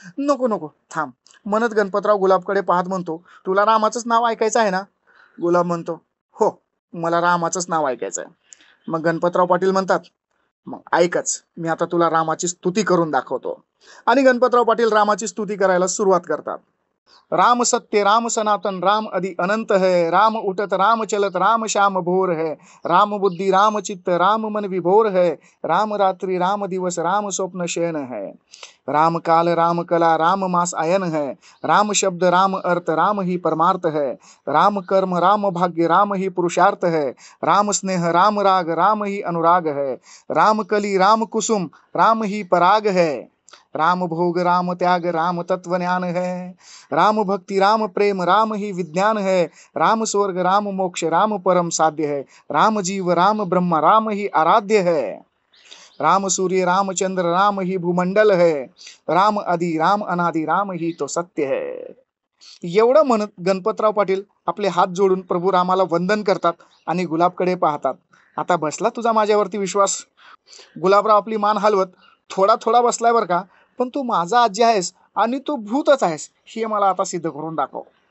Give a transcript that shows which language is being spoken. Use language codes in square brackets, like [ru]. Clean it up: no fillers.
[mr] नको नको थांब, म्हणत गणपतराव गुलाबकडे पाहत म्हणतो, तुला रामाचंच नाव ऐकायचं आहे ना? गुलाब म्हणतो, हो, मला रामाचंच नाव ऐकायचं आहे. मग गणपतराव पाटील म्हणतात, मग ऐकच, मी आता तुला रामाची स्तुती करून दाखवतो. आणि गणपतराव पाटील रामाची स्तुती करायला सुरुवात करतात. [hi] राम सत्य राम सनातन राम अति अनंत है, राम उठत राम चलत राम श्याम भोर है, राम बुद्धि राम चित्त राम मन विभोर है, राम रात्रि राम दिवस राम स्वप्न शयन है, राम काल राम कला राम मास आयन है, राम शब्द राम अर्थ राम ही परमार्थ है, राम कर्म राम भाग्य राम ही पुरुषार्थ है, राम स्नेह राम राग राम ही अनुराग है, राम कली राम कुसुम राम ही पराग है, राम भोग राम त्याग राम तत्व ज्ञान है, राम भक्ति राम प्रेम राम ही विज्ञान है, राम स्वर्ग राम मोक्ष राम परम साध्य है, राम जीव राम ब्रह्म राम ही आराध्य है, राम सूर्य राम चंद्र राम ही भूमंडल है, राम आदि राम अनादि राम ही तो सत्य है. [mr] एवढं म्हणत गणपतराव पाटील आपले हात जोडून प्रभू रामाला वंदन करतात आणि गुलाबकडे पाहतात. आता बसला तुझा माझ्यावरती विश्वास? गुलाबराव आपली मान हलवत, थोडा थोडा बसलाय बरं का, पण तू माझा आजी आहेस आणि तू भूतच आहेस हे मला आता सिद्ध करून दाखव.